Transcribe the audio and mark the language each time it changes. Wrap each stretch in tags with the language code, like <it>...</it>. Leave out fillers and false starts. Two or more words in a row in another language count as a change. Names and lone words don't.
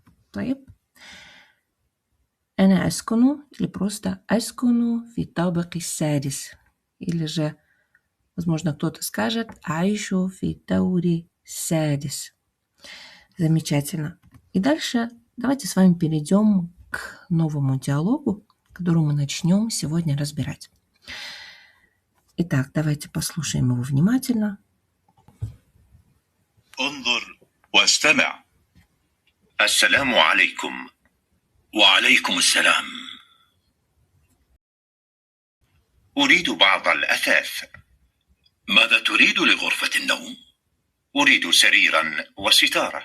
<ar>طيب. أنا أسكن</ar> <ru>или просто</ru> <ar>أسكن في الطابق السادس.</ar> <ru>Или же, возможно, кто-то скажет</ru> <ar>أعيش في الدور السادس.</ar> <ru>Замечательно. И дальше давайте с вами перейдем к новому диалогу, который мы начнем сегодня разбирать. Итак, давайте послушаем его внимательно.</ru> <ar>انظر واستمع. السلام عليكم. وعليكم السلام. أريد بعض الأثاث. ماذا تريد لغرفة النوم؟ أريد سريرا وستارة.</ar>